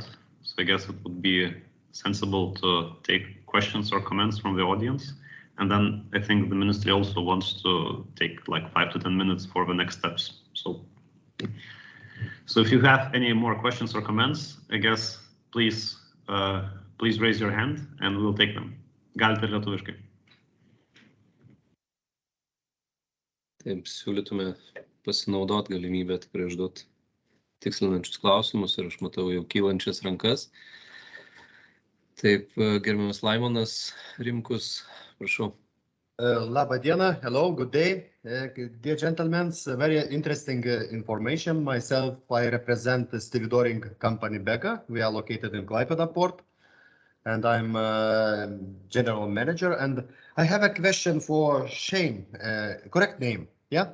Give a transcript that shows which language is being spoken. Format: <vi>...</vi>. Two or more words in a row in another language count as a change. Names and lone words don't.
<en>So I guess it would be sensible to take questions or comments from the audience. And then I think the ministry also wants to take like 5 to 10 minutes for the next steps. So if you have any more questions or comments, I guess please raise your hand and we'll take them.</en> <lt>Galite ir lietuviškai. Taip, siūlytume pasinaudoti galimybę tikrai užduoti tikslinančius klausimus ir aš matau jau kylančias rankas. Taip, gerbiamas Laimonas Rimkus, prašau. Labą dieną,</lt> <en>hello, good day. Dear gentlemen, very interesting information. Myself, I represent the stevedoring company Beka. We are located in Klaipėda port, and I'm general manager. And I have a question for Shane, correct name, yeah?</en>